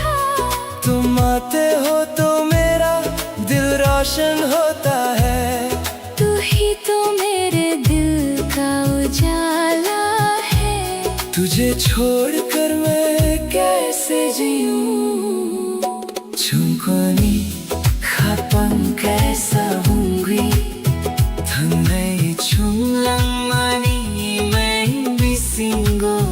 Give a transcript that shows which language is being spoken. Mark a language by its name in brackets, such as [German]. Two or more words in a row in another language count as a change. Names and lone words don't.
[Hindi] तुम आते हो तो मेरा दिल रोशन होता है तू ही तो मेरे दिल का उजाला है तुझे छोड़कर मैं कैसे जीऊं [Kok Borok] Chungkoni kapang saungi Thangai chung lang mani imeng bisingo